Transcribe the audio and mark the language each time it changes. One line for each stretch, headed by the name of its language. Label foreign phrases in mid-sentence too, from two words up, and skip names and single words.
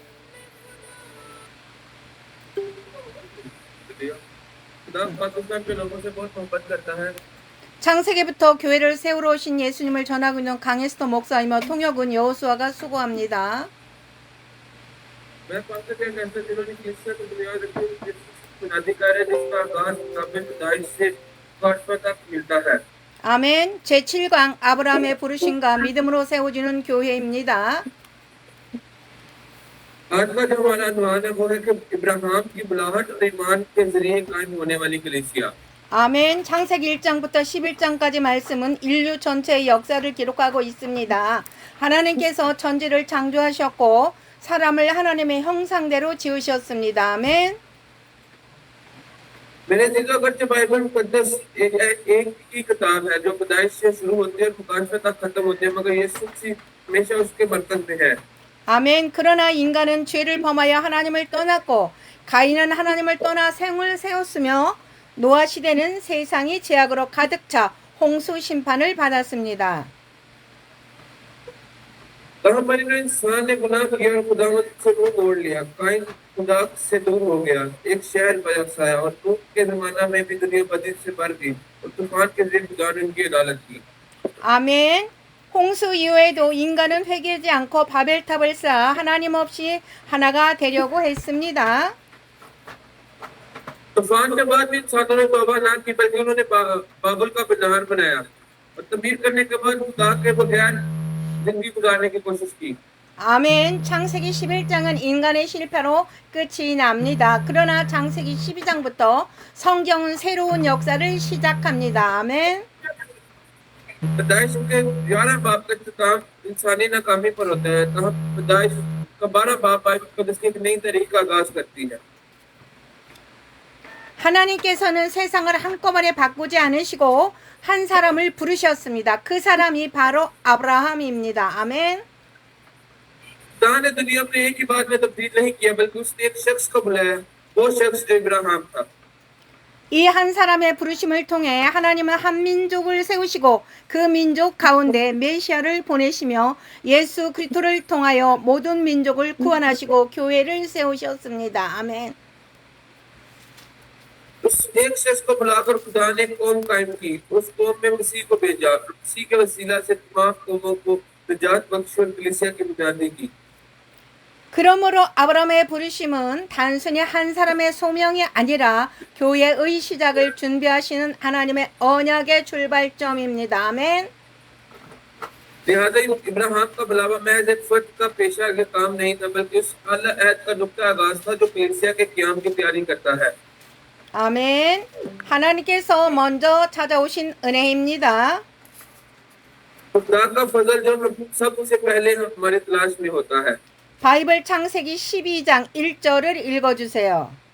Korean: 창세기부터 교회를 세우러 오신 예수님을 전하고 있는 강에스터 목사이며 통역은 여호수아가 수고합니다. 아멘. 제7강 아브라함의 부르심과 믿음으로 세워지는 교회입니다.
Urdu: آج کا جو ہمارا انوواد ہے وہ ہے کہ ابراہیم کی بلاہٹ اور ایمان کے ذریعے قائم ہونے والی کلیسیا.
Korean: 아멘. 창세기 1장부터 11장까지 말씀은 인류 전체의 역사를 기록하고 있습니다. 하나님께서 천지를 창조하셨고 사람을 하나님의 형상대로 지으셨습니다. 아멘.
Urdu: میرے دلوں کا بائبل مقدس ایک ہی کتاب ہے جو پیدائش سے شروع ہوتی ہے اور مکاشفے تک ختم ہوتی ہے، مگر یسوع مسیح ہمیشہ اس کے مرکز میں ہے.
Korean: 아멘. 그러나 인간은 죄를 범하여 하나님을 떠났고 가인은 하나님을 떠나 생을 세웠으며 노아 시대는 세상이 죄악으로 가득 차 홍수 심판을 받았습니다.
Urdu: انسان نے گناہ کیا اور خداوند سے منہ موڑ لیا. کائن خدا سے دور ہو گیا، ایک شہر بسایا اور نوح کے زمانہ میں بھی دنیا بدی سے بھر گئی اور طوفان کے ذریعے خدا نے ان کی عدالت کی.
Korean: 아멘. 홍수 이후에도 인간은 회개하지 않고 바벨탑을 쌓아 하나님 없이 하나가 되려고 했습니다.
Urdu: طوفان کے بعد بھی انسانوں نے توبہ نہ کی، بلکہ انہوں نے بابل کا مینار بنایا اور تعمیر کرنے کے بعد خدا کے بغیر زندگی گزارنے کی کوشش کی.
Korean: 아멘. 창세기 11장은 인간의 실패로 끝이 납니다. 그러나 창세기 12장부터 성경은 새로운 역사를 시작합니다. 아멘.
Urdu: پیدائش کے 11 باب کا اختتام انسانی ناکامی پر ہوتا ہے، تب پیدائش کا 12 باب بائبل کی ایک نئی تاریخ کا آغاز کرتی ہے.
Korean: 하나님께서는 세상을 한꺼번에 바꾸지 않으시고 한 사람을 부르셨습니다. 그 사람이 바로 아브라함입니다. 아멘.
Urdu: خدا نے دنیا میں ایک ہی بات میں تبدیل نہیں کیا، بلکہ اس نے ایک شخص کو بلایا، وہ شخص جو ابراہیم تھا.
Korean: 이 한 사람의 부르심을 통해 하나님은 한 민족을 세우시고 그 민족 가운데 메시아를 보내시며 예수 그리스도를 통하여 모든 민족을 구원하시고 교회를 세우셨습니다. 아멘.
Urdu: اس ایک شخص کو بلا کر خدا نے قوم قائم کی، اس قوم میں مسیح کو بھیجا، مسیح کے وسیلہ سے تمام قوموں کو نجات بخشی اور کلیسیا کی بنیادی کی.
Korean: 그러므로 아브라함의 부르심은 단순히 한 사람의 소명이 아니라 교회의 시작을 준비하시는 하나님의 언약의 출발점입니다. 아멘.
Urdu: لہٰذا ابراہیم کا بلاوا محض ایک فرد کا پیشہ کا کام نہیں تھا، بلکہ اس اعلیٰ عہد کا نکتہ آغاز تھا جو کلیسیا کے قیام کی تیاری کرتا ہے.
Korean: 아멘. 하나님께서 먼저 찾아오신 은혜입니다.
Urdu: خدا کا فضل جو سب سے پہلے ہمارے تلاش میں ہوتا ہے.
Korean: 바이블 창세기 12장 1절을 읽어주세요.